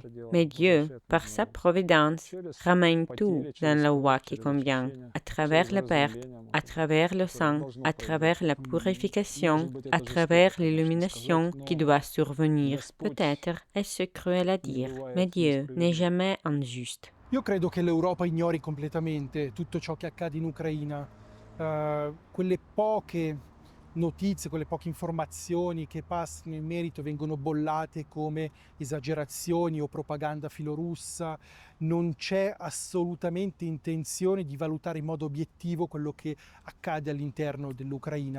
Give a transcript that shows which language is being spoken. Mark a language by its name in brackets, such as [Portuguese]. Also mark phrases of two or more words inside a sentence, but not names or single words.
[French] Mais Dieu, par sa providence, ramène tout dans la voie qui convient, à travers la perte, à travers le sang, à travers la purification, à travers l'illumination qui doit survenir. Peut-être est-ce cruel à dire, mais Dieu n'est jamais injuste. [Italian] Io credo che l'Europa ignori completamente tutto ciò che accade in Ucraina. Quelle poche notizie, quelle poche informazioni che passano in merito vengono bollate come esagerazioni o propaganda filorussa. Non c'è assolutamente intenzione di valutare in modo obiettivo quello che accade all'interno dell'Ucraina.